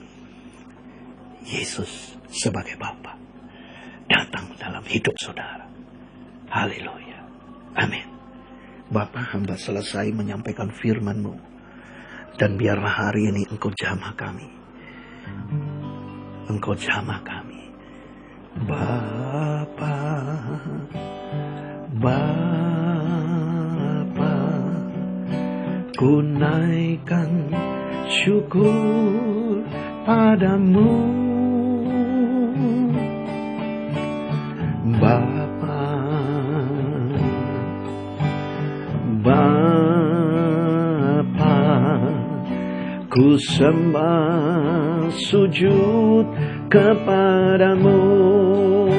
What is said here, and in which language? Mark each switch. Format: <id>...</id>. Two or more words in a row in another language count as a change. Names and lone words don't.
<id>Yesus sebagai Bapa datang dalam hidup saudara. Haleluya. Amin. Bapa, hamba selesai menyampaikan firman-Mu. Dan biarlah hari ini Engkau jamah kami. Engkau jamah kami. Bapa, Bapa, ku naikkan syukur padamu. Bapa, Bapa, ku sembah sujud kepadamu.</id>